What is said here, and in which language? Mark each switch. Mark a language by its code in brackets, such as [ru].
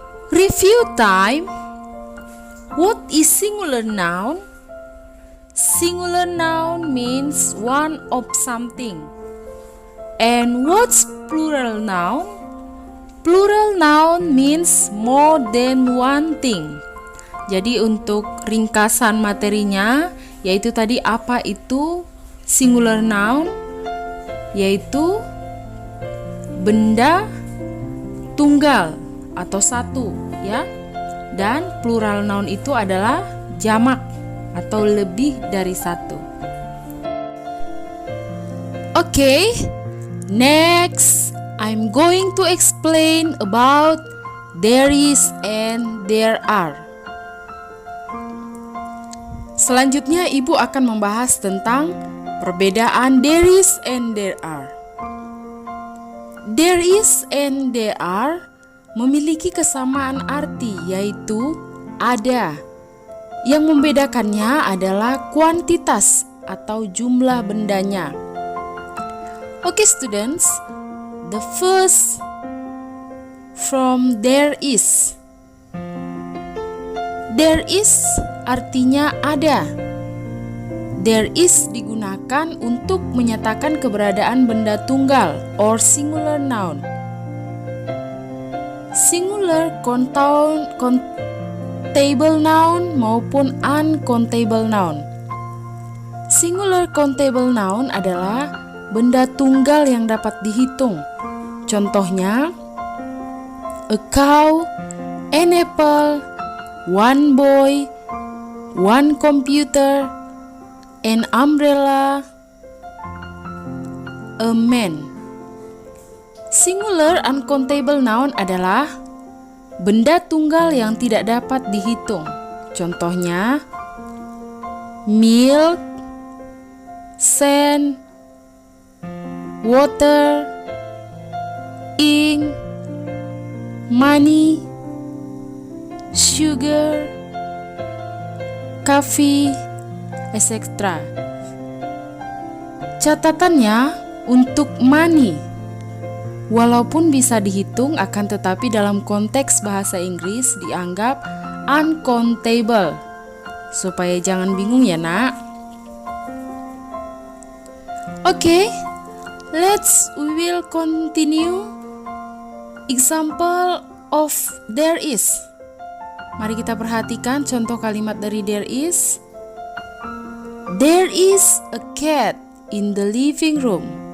[en] Review time. What is singular noun? Singular noun means one of something. And what's plural noun? Plural noun means more than one thing. [id] Jadi untuk ringkasan materinya, yaitu tadi apa itu singular noun, yaitu benda tunggal atau satu, ya. Dan plural noun itu adalah jamak atau lebih dari satu. [en] Okay, next I'm going to explain about there is and there are. [id] Selanjutnya ibu akan membahas tentang perbedaan there is and there are. There is and there are memiliki kesamaan arti, yaitu ada. Yang membedakannya adalah kuantitas atau jumlah bendanya. [en] Okay students, the first from there is. [id] There is artinya ada. There is digunakan untuk menyatakan keberadaan benda tunggal [en] or singular noun. [id] Singular countable noun maupun uncountable noun. Singular countable noun adalah benda tunggal yang dapat dihitung. Contohnya, a cow, an apple, one boy, one computer, an umbrella, a man. Singular uncountable noun adalah benda tunggal yang tidak dapat dihitung. Contohnya, milk, sand, water, ink, money, sugar, coffee, etc. Catatannya untuk money, walaupun bisa dihitung akan tetapi dalam konteks bahasa Inggris dianggap uncountable. Supaya jangan bingung ya nak. [en] Okay, we will continue example of there is. [id] Mari kita perhatikan contoh kalimat dari there is. [en] There is a cat in the living room.